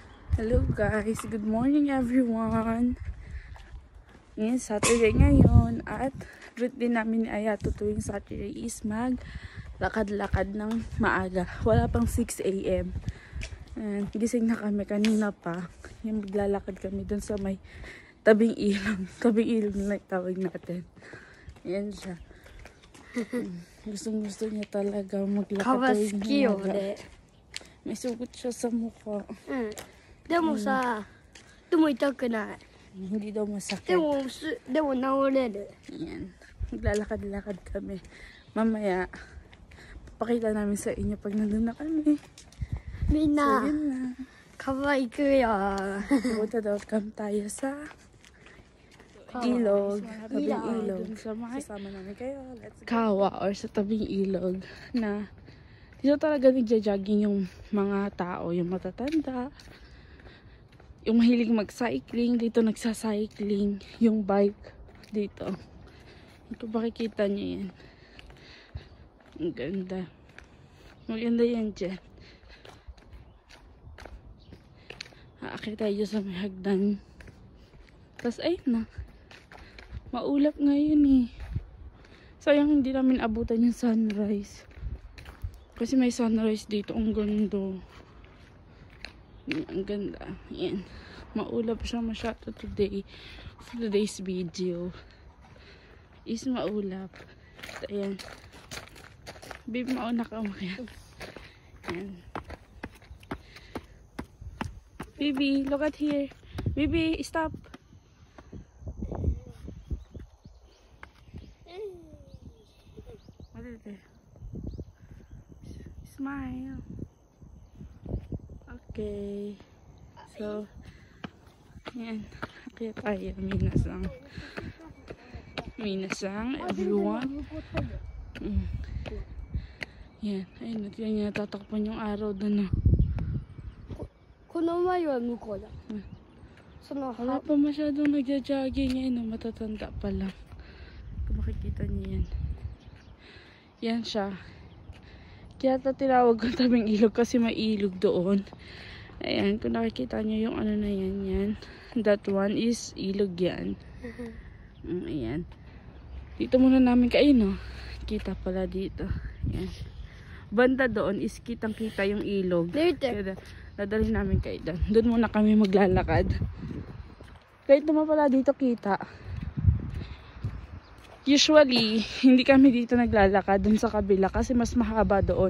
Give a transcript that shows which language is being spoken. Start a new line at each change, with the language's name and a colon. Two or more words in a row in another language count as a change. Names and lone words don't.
English: Hello guys, good morning everyone.
Filipino: Ngayon, Saturday ngayon at routine namin ni Ayato tuwing Saturday is lakad-lakad ng maaga. Wala pang 6 AM. And gising na kami kanina pa. Yung maglalakad kami dun sa may tabing ilog. Tabing ilog na tawag natin. Ayan siya. Gusto niya talaga maglakad tuwing maaga. May sugot siya sa mukha.
Japanese: でもさ、でも痛くない。
Filipino: Hindi daw masakit.
Japanese: でも治れる。
Filipino: Yan. Maglalakad-lakad kami. Mamaya, papakita namin sa inyo pag nandun na kami.
Japanese: みん
English: So,
Japanese: な、
Filipino: yun na.
Japanese: 川行くよ。
Filipino: Pupunta daw kami tayo sa ilog. Tabing ilog. Sasama namin kayo.
English: Let's go.
Filipino: Kawa or sa tabing ilog na dito talaga nagja-jogging yung mga tao, yung matatanda. Yung mahilig mag-cycling, dito nagsa-cycling. Yung bike, dito. Ito makikita niyo yan. Ang ganda. Maganda yan dyan. Aakit tayo sa may hagdan. Tapos ayun na. Maulap ngayon eh. Sayang hindi namin abutan yung sunrise. Kasi may sunrise dito. Ang ganda. Ang ganda. Yan. Maulap siya masyado today.
English: For today's video is maulap.
Filipino: Ayan. Babe, mauna ka umakyat. Ayan.
English: Baby, look at here. Baby, stop. What is it? Smile. Okay.
Filipino: So, yan. Kaya tayo.
Japanese: Minasang everyone.
Filipino: Yan. Ayun. Yan. Natatakpan yung araw doon.
Japanese: この前は向こうだ。その
Filipino: Wala pa masyadong nagja-jogging ngayon. Matatanda pa lang. Kung makikita niyo yan. Yan siya. Kaya tinawag ko tabing ilog kasi may ilog doon. Ayan, kung nakikita nyo yung ano na yan, yan.
English: That one is
Filipino: ilog yan. Ayan. Dito muna namin kayo, no? Kita pala dito. Ayan. Banda doon is kitang-kita yung ilog. Kaya dadalhin namin kayo doon. Doon muna kami maglalakad. Kahit naman pala dito kita. Usually, hindi kami dito naglalakad dun sa kabila kasi mas mahaba doon.